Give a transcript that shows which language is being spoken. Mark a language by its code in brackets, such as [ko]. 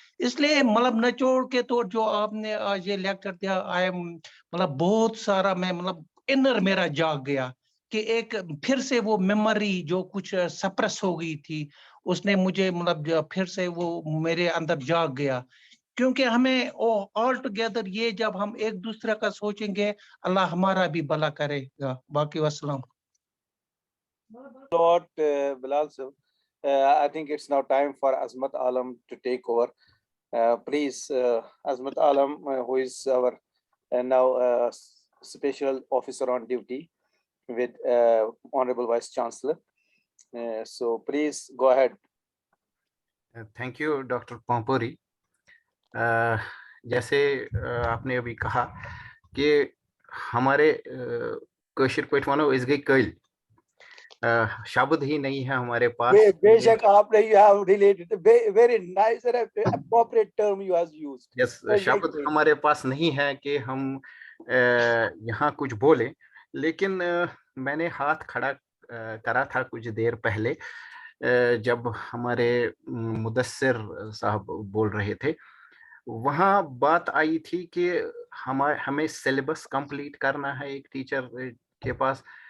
[hi] इसलिए मतलब निचोड़ के तो जो आपने आज ये लेक्चर दिया, [en] I am [hi] मतलब बहुत सारा मैं मतलब इनर मेरा जाग गया कि एक फिर से वो मेमोरी जो कुछ सप्रेस हो गई थी, उसने मुझे मतलब फिर से वो मेरे अंदर जाग गया। क्योंकि हमें [en] all together [hi] ये जब हम एक दूसरे का सोचेंगे, अल्लाह हमारा भी भला करेगा। बाकी वस्सलाम। [en] Lord Bilal sir, I think it's now time for Azmat Alam to take over. Please, Azmat Alam, who is our now special officer on duty with Honorable Vice Chancellor. So please go ahead. Thank you, Dr. Pampuri. [hi] जैसे आपने अभी कहा कि हमारे कशिर पेट वालों इस गई कल शब्द ही नहीं है हमारे पास। बेशक आपने [en] related very nice and appropriate term you has used. [hi] Yes, शब्द हमारे पास नहीं है कि हम यहाँ कुछ बोले, लेकिन मैंने हाथ खड़ा करा था कुछ देर पहले जब हमारे मुदस्सिर साहब बोल रहे थे, वहाँ बात आई थी कि हमें सिलेबस कंप्लीट करना है एक टीचर के पास।